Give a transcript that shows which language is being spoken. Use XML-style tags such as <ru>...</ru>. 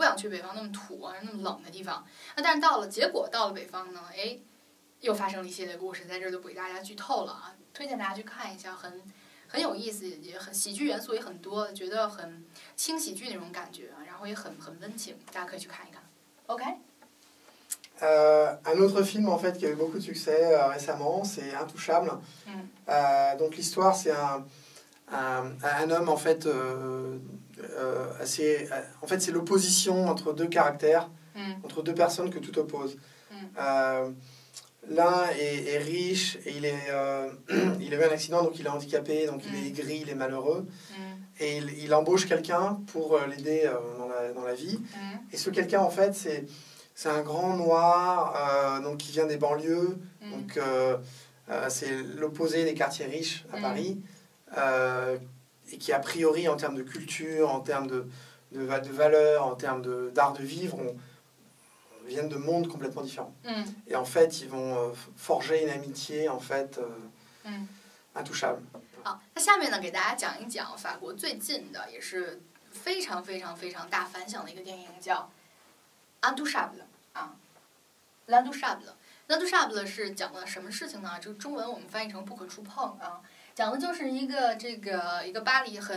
<zh>我不想去北方那么土那么冷的地方。但是结果到了北方呢，又发生了一系列故事，在这儿就不给大家剧透了推荐大家去看一下，很有意思，也很喜剧元素也很多，觉得很轻喜剧那种感觉，然后也很温情，大家可以去看一看。 OK。</zh> <fr>Un autre film en fait qui a eu beaucoup de succès récemment, c'est Intouchable. Donc l'histoire, c'est un homme en fait en fait c'est l'opposition entre deux caractères, entre deux personnes que tout oppose. L'un est riche et il a eu un accident, donc il est handicapé, donc il est aigri, il est malheureux. Et il embauche quelqu'un pour l'aider dans la vie. Et ce quelqu'un, en fait, c'est un grand noir donc qui vient des banlieues. Donc c'est l'opposé des quartiers riches à Paris. Et qui, a priori, en termes de culture, en termes de valeurs, en termes d'art de vivre, viennent de mondes complètement différents. Et en fait, ils vont forger une amitié, en fait, intouchable.</fr> <zh>好，那下面呢，给大家讲一讲法国最近的，也是非常非常非常大反响的一个电影，叫《Intouchable》《L'Intouchable》是讲的什么事情呢？这个中文我们翻译成“不可触碰”讲的就是一个巴黎</zh>